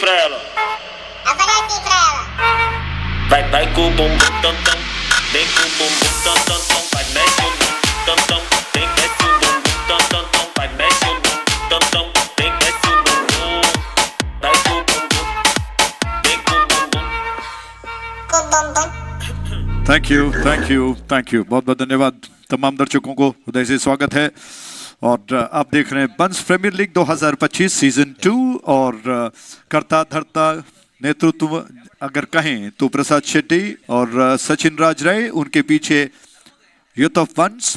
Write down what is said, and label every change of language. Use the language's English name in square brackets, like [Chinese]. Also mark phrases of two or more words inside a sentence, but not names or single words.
[Portuguese] Eu falei assim pra ela. Vai vai com o bumbum tam tam, vem com o bumbum tam tam tam, vai mexe o bumbum tam tam, vem desce o bumbum tam tam tam, vai mexe o bumbum tam tam, vem desce o bumbum, vai com o bumbum, vem com o bumbum. [English] thank you [Hindi] बहुत बहुत धन्यवाद तमाम दर्शकों को हृदय से स्वागत है और आप देख रहे हैं बंस प्रीमियर लीग 2025 सीजन 2 और करता धरता नेतृत्व अगर कहें तो प्रसाद शेट्टी और सचिन राज राय, उनके पीछे [English] youth of Bans.